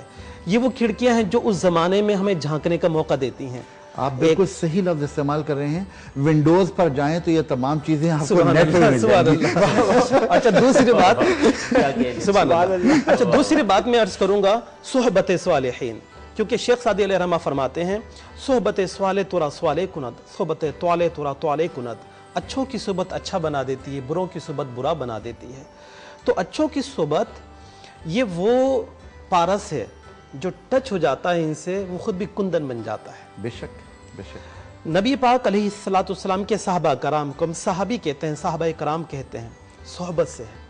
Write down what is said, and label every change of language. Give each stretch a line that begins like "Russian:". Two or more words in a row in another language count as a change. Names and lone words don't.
Urdu: یہ وہ کھڑکیاں ہیں جو اس زمانے میں ہمیں جھانکنے کا موقع دیتی ہیں. آپ بالکل صحیح لفظ استعمال کر رہے ہیں. ونڈوز پر جائیں تو یہ تمام چیزیں آپ کو نیٹ پر مل جائیں گی. اچھا دوسری بات میں عرض کروں گا صحبت صالحین، کیونکہ شیخ سعدی علیہ رحمہ فرماتے ہیں
Persian: صحبت صالح ترا صالح کند، صحبت طالح ترا طالح کند.
Urdu: اچھوں کی صحبت اچھا بنا دیتی ہے، بروں کی صحبت برا بنا دیتی ہے. تو اچھوں کی صحبت یہ وہ پارس ہے جو ٹچ ہو جاتا ہے ان سے، وہ خود بھی کندن بن جاتا ہے. بے شک بے شک. نبی پاک
Arabic: علیہ الصلوۃ والسلام
Urdu: کے صحابہ کرام کو ہم صحابی کہتے ہیں، صحابہ کرام کہتے ہیں، صحبت سے ہے.